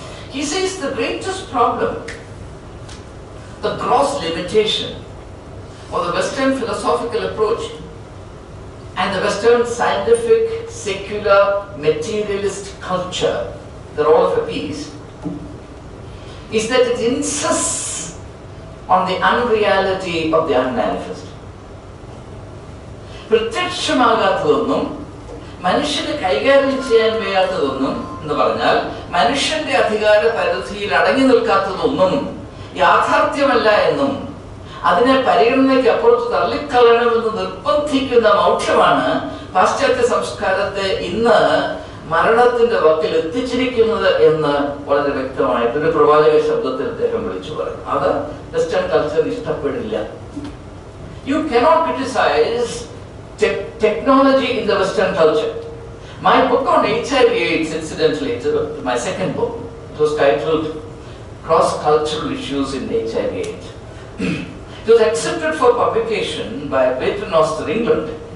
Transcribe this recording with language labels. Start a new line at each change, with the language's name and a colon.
English: He says the greatest problem, the gross limitation of the Western philosophical approach and the Western scientific secular materialist culture, the role of a piece, is that it insists on the unreality of the unmanifest.
Malayalam: പ്രത്യക്ഷമാകാത്തതൊന്നും മനുഷ്യന് കൈകാര്യം ചെയ്യാൻ വയ്യാത്തതൊന്നും എന്ന് പറഞ്ഞാൽ മനുഷ്യന്റെ അധികാര പരിധിയിൽ അടങ്ങി നിൽക്കാത്തതൊന്നും യാഥാർത്ഥ്യമല്ല എന്നും അതിനെ പരിഗണനയ്ക്ക് അപ്പുറത്ത് തള്ളിക്കളയണമെന്ന് നിർബന്ധിക്കുന്ന മൗഢ്യമാണ് പാശ്ചാത്യ സംസ്കാരത്തെ ഇന്ന് മരണത്തിന്റെ വക്കിൽ എത്തിച്ചിരിക്കുന്നത് എന്ന് വളരെ വ്യക്തമായിട്ട് ഒരു പ്രവാചക ശബ്ദത്തിൽ അദ്ദേഹം വിളിച്ചു പറയും. അത് വെസ്റ്റേൺ കൾച്ചർ ഇഷ്ടപ്പെടില്ല.
English: You cannot criticize technology in the Western culture. My book on HIV/AIDS, incidentally, my second book, it was titled Cross-Cultural Issues in HIV/AIDS. It was accepted for publication by Paternoster, England.